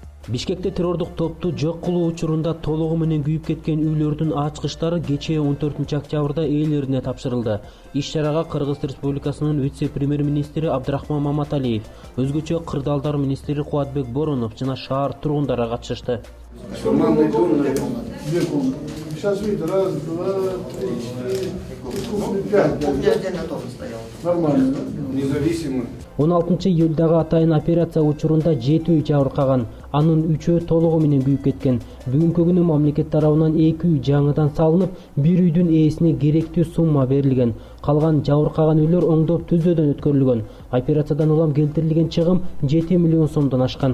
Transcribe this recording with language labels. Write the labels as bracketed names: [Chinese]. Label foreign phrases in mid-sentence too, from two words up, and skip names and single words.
[Kyrgyz] Бишкекте террордук топту жок кылуу учурунда толугу менен күйүп кеткен үйлөрдүн ачкычтары кечээ 14-октябрда ээлерине тапшырылды. Иш-чарага Кыргыз Республикасынын вице-премьер-министри Абдрахман Маматалиев, өзгөчө Кырдаалдар министри Кубатбек Боронов жана шаар тургундары катышышты. [Russian] Сейчас видите, раз, два, три, четыре, пять. Нормально, да? Независимо. [Kyrgyz] 16 июлдагы атайын операция учурунда 7 үй жабыркаган, анын 3-өө толугу менен күйүп кеткен. Бүгүнкү күнү мамлекет тарабынан 2 үй жаңыдан салынып, бир үйдүн ээсине керектүү сумма берилген. Калган жабыркаган үйлөр оңдоп түзөөдөн өткөрүлгөн. Операциядан улам келтирилген чыгым 7 миллион сомдон ашкан.